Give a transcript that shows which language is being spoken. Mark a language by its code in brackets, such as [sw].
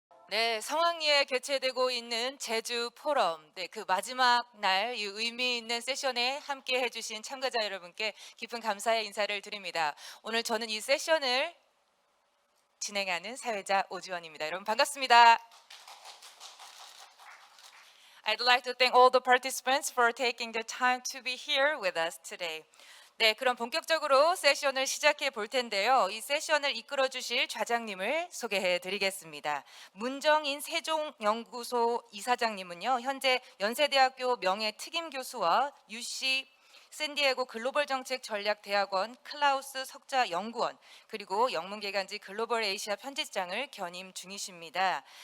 [ko] 네, 성황리에 개최되고 있는 제주 포럼, 네, 그 마지막 날 이 의미 있는 세션에 함께 해주신 참가자 여러분께 깊은 감사의 인사를 드립니다. 오늘 저는 이 세션을 진행하는 사회자 오지원입니다. 여러분 반갑습니다. [en] I'd like to thank all the participants for taking the time to be here with us today. [ko] 네, 그럼 본격적으로 세션을 시작해 볼 텐데요. 이 세션을 이끌어 주실 좌장님을 소개해 드리겠습니다. 문정인 세종연구소 이사장님은요, 현재 연세대학교 명예 특임 교수와 UC 샌디에고 글로벌 정책 전략 대학원 클라우스 석자 연구원 그리고 영문개간지 글로벌 에이시아 편집장을 견임 중이십니다.